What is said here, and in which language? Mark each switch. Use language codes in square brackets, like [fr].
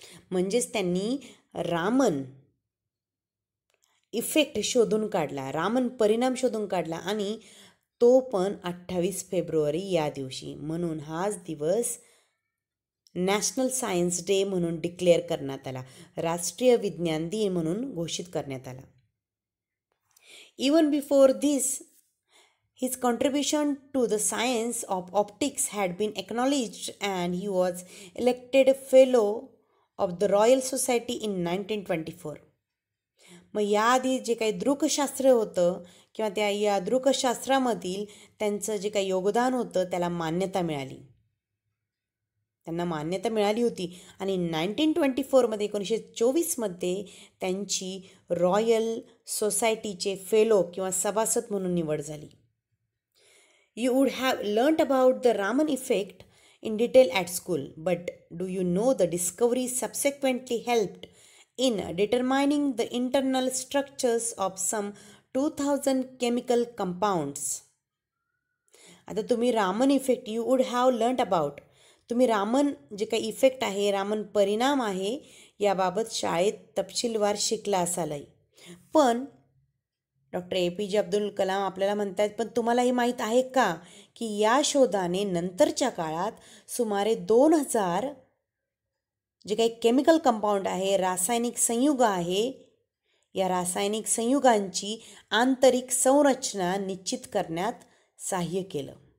[mr] म्हणजेच त्यांनी रामन इफेक्ट शोधून काढला, रामन परिणाम शोधून काढला आणि तो पण 28 फेब्रुवारी या दिवशी. म्हणून हाच दिवस नॅशनल सायन्स डे म्हणून डिक्लेअर करण्यात आला, राष्ट्रीय विज्ञान दिन म्हणून घोषित करण्यात आला. [en] Even before this his contribution to the science of optics had been acknowledged and he was elected fellow of the Royal Society in 1924. [mr] मग याआधी जे काही दृकशास्त्र होतं किंवा या दृकशास्त्रामधील त्यांचं जे काही योगदान होतं त्याला मान्यता मिळाली, त्यांना मान्यता मिळाली होती आणि 1924मध्ये 1924मध्ये त्यांची रॉयल सोसायटीचे फेलो किंवा सभासद म्हणून निवड झाली. [en] You would have learnt about the Raman effect in detail at school, but do you know the discovery subsequently helped in determining the internal structures of some 2000 chemical compounds? [mr] आता तुम्ही Raman effect [en] you would have learned about, [mr] तुम्ही रामन जे काही effect आहे, रामन परिणाम आहे याबाबत शाळेत तपशीलवार शिकला असालही. पण डॉक्टर APJ अब्दुल कलाम आपल्याला म्हणतात, पण तुम्हाला हे माहीत आहे का की या शोधाने नंतरच्या काळात सुमारे 2000 जे काही केमिकल कंपाऊंड आहे, रासायनिक संयुग आहे, या रासायनिक संयुगांची आंतरिक संरचना निश्चित करण्यात सहाय्य केलं.